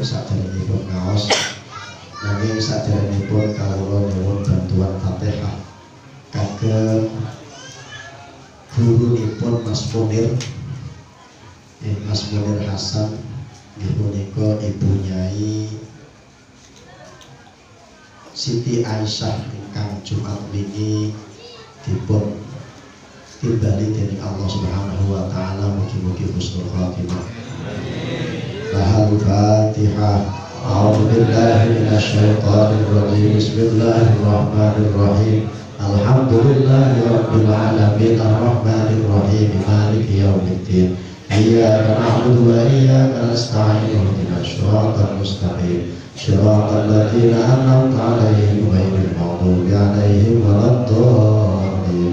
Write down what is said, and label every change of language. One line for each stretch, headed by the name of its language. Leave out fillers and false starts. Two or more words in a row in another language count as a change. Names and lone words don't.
Javanese: Saderengipun ngaos nanging saderengipun kawula nyuwun bantuan Fatihah kagem gurunipun Mas Munir, Mas Munir Hasan, punika Ibu Nyai Siti Aisyah ingkang Jumat wingi dipun timbali dening Allah
Arabic: سبحانه وتعالى. Mugi-mugi حسن الخاتمة. Al-Fatihah. أعوذ بالله من الشيطان الرجيم. بسم الله الرحمن الرحيم. الحمد لله رب العالمين الرحمن الرحيم مالك يوم الدين. إياك نعبد وإياك نستعين اهدنا الصراط المستقيم صراط الذين أنعمت عليهم غير المغضوب عليهم ولا الضالين.